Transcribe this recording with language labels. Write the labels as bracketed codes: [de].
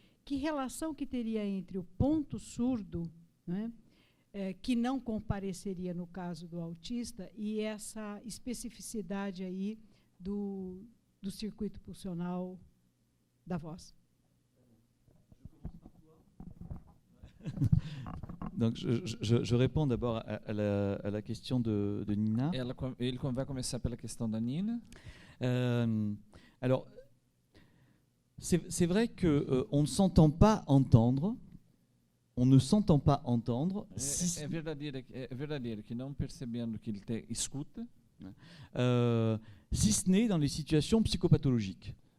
[pt] Que relação que teria entre o ponto surdo, né, que não compareceria no caso do autista, e essa especificidade aí do circuito pulsional da voz? [fr] Donc, je réponds d'abord à la question de Nina. [pt] Ele vai começar pela questão da Nina. [fr] Alors, c'est vrai qu'on ne s'entend pas entendre. On ne s'entend pas entendre. [pt] É verdadeiro que não percebendo que ele escuta. [fr] Si ce n'est dans les situations psychopathologiques.